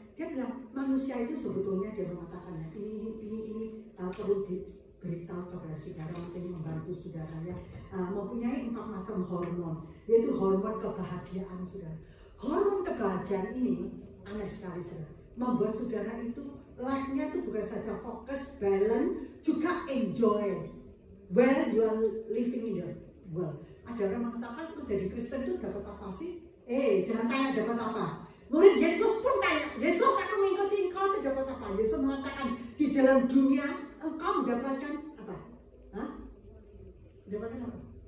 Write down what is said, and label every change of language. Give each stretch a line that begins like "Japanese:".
Indonesian: Dia bilang manusia itu sebetulnya, dia mengatakannya ini perlu diberitahu kepada saudara, mungkin membantu saudara ya, mempunyai 4 macam hormon, yaitu hormon kebahagiaan saudara. Hormon kebahagiaan ini aneh sekali saudara, membuat saudara itu life-nya itu bukan saja fokus, balance, juga enjoy.
English: Well, you are living in your world.
Indonesian: Ada orang mengatakan menjadi Kristen itu dapat apa sih? Jangan tanya dapat apa. Murid Yesus pun tanya, Yesus aku mengikuti engkau itu dapat apa? Yesus mengatakan di dalam dunia engkau mendapatkan apa? Mendapatkan apa?